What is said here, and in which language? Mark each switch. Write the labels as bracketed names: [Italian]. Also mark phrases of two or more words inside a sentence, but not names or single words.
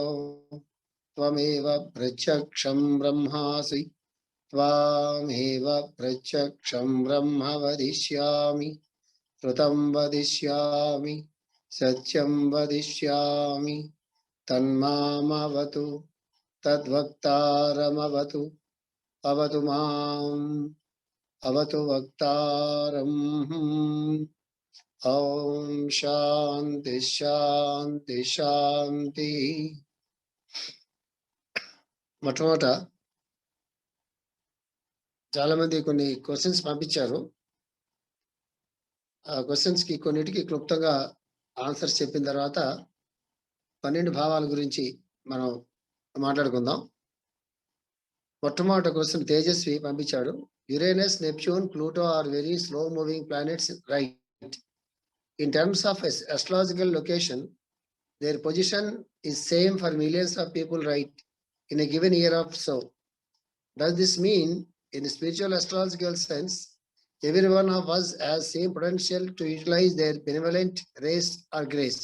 [Sanskrit] त्वमेव प्रत्यक्षं ब्रह्मासि त्वामेव प्रत्यक्षं ब्रह्म वदिष्यामि श्रुतं वदिष्यामि सत्यं वदिष्यामि तन्मामवतु तद्वक्तारमवतु अवतु माम् अवतु वक्तारम्। ओम शांति शांति शांति। [Telugu] మొట్టమొదట చాలా మంది కొన్ని క్వశ్చన్స్ పంపించారు. ఆ క్వశ్చన్స్ కి కొన్నిటికి క్లుప్తంగా ఆన్సర్స్ చెప్పిన తర్వాత 12 భావాల గురించి మనం మాట్లాడుకుందాం. మొట్టమొదటి క్వశ్చన్ తేజస్వి పంపించాడు. [English] Uranus, Neptune, Pluto are very slow moving planets, right? In terms of astrological location, their position is same for millions of people, right, in a given year or so. Does this mean, in spiritual astrological sense, every one of us has same potential to utilize their benevolent race or grace?